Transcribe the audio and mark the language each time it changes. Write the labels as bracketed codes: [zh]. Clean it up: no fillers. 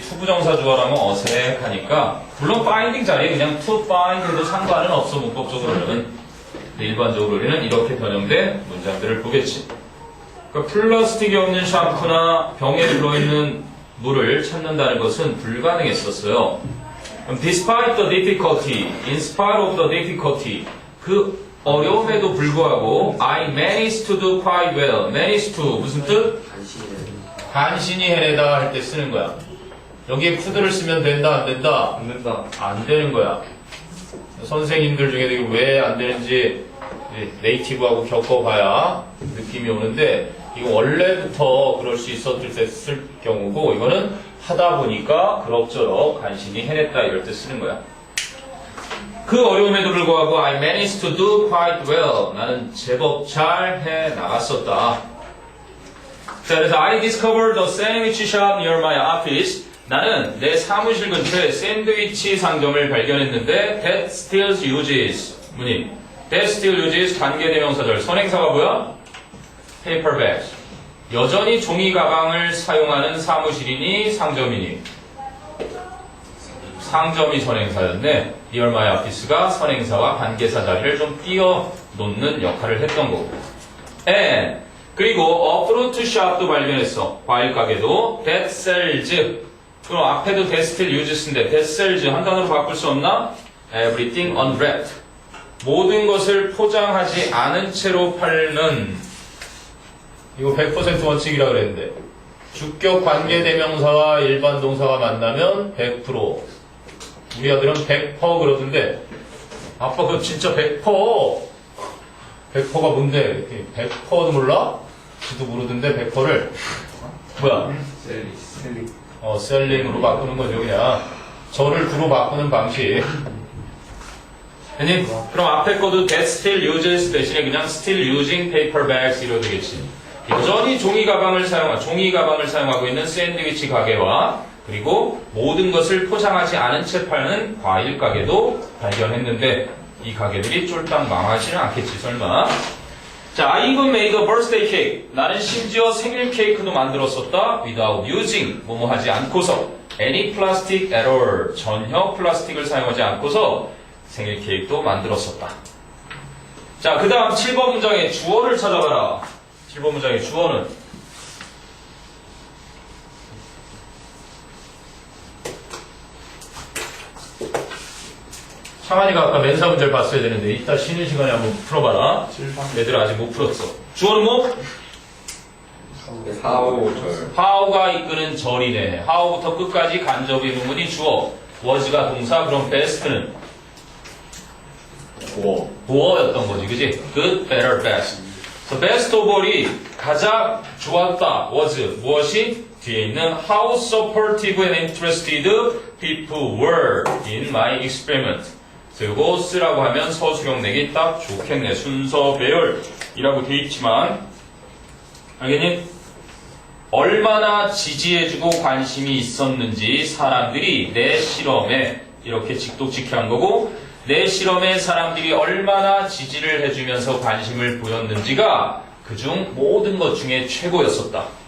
[ko] 투부정사 주어라면 어색하니까, 물론 binding 자리에 그냥 to bind 해도 상관은 없어, 문법적으로는. 일반적으로 우리는 이렇게 변형된 문장들을 보겠지. 그러니까 플라스틱이 없는 샴푸나 병에 들어있는 물을 찾는다는 것은 불가능했었어요. [en] Despite the difficulty, in spite of the difficulty, [ko] 그 어려움에도 불구하고 [en] I managed to do quite well. [ko] managed to 무슨 뜻? 간신히 해내다 할 때 쓰는 거야. 여기에 could를 쓰면 된다 안 된다? 안 된다. 안 되는 거야. 선생님들 중에 이게 왜 안 되는지 네이티브하고 겪어봐야 느낌이 오는데 이거 원래부터 그럴 수 있었을 때 쓸 경우고 이거는 하다 보니까 그럭저럭 간신히 해냈다 이럴 때 쓰는 거야. 그 어려움에도 불구하고 [en] I managed to do quite well. [ko] 나는 제법 잘 해나갔었다. 자, 그래서 [en] I discovered a sandwich shop near my office. [ko] 나는 내 사무실 근처에 샌드위치 상점을 발견했는데 [en] that still uses [ko] 문이 that still uses 관계대명사절 선행사가 뭐야? [en] paperbag. [ko] 여전히 종이 가방을 사용하는 사무실이니 상점이니? 상점이 선행사였네. [en] near my office [ko] 가 선행사와 관계사 자리를 좀 띄워놓는 역할을 했던 거고. and 그리고 a fruit shop도 발견했어. 과일 가게도 that sells. 그럼 앞에도 [en] that still uses [ko] 인데 [en] that sells [ko] 한 단어로 바꿀 수 없나? [en] everything unwrapped. [ko] 모든 것을 포장하지 않은 채로 팔는 이거 100% 원칙이라 그랬는데 주격 관계대명사와 일반 동사가 만나면 100% 우리 아들은 100% 그러던데 아빠 그거 진짜 100%. 100%가 뭔데? 100%도 몰라? 지도 모르던데 100%를 뭐야? 셀링으로 바꾸는 거죠 그냥 저를 두로 바꾸는 방식. 아니 그럼 앞에 거도 [en] that still uses [ko] 대신에 그냥 [en] still using paper bags [ko] 이래도 되겠지. 여전히 종이 가방을 사용하고 있는 샌드위치 가게와 그리고 모든 것을 포장하지 않은 채 파는 과일 가게도 발견했는데 이 가게들이 쫄딱 망하지는 않겠지 설마. [en] 자, I even made a birthday cake. [ko] 나는 심지어 생일 케이크도 만들었었다. [en] without using [ko] 뭐뭐 하지 않고서 [en] any plastic at all [ko] 전혀 플라스틱을 사용하지 않고서 생일 케이크도 만들었었다. 자, 그 다음 7번 문장의 주어를 찾아봐라. 7번 문장의 주어는 창환이가 아까 멘사 문제를 봤어야 되는데 이따 쉬는 시간에 한번 풀어봐라. 얘들 아직 못 풀었어. 주어는 뭐? how가 이끄는 절이네. how부터 끝까지 간접 의문문이 주어. was가 동사. 그럼 best는 보어였던 거지, 그지? [en] good, better, best. So best of all이 [ko] 가장 좋았다. [en] was 무엇이? [ko] 뒤에 있는 [en] how supportive and interested people were in my experiment. [ko] 그래서 이거 쓰라고 하면 서술형 내기 딱 좋겠네. 순서 배열이라고 돼 있지만 알겠니? 얼마나 지지해주고 관심이 있었는지 사람들이 내 실험에 이렇게 직독직해한 거고 내 실험에 사람들이 얼마나 지지를 해주면서 관심을 보였는지가 그중 모든 것 중에 최고였었다.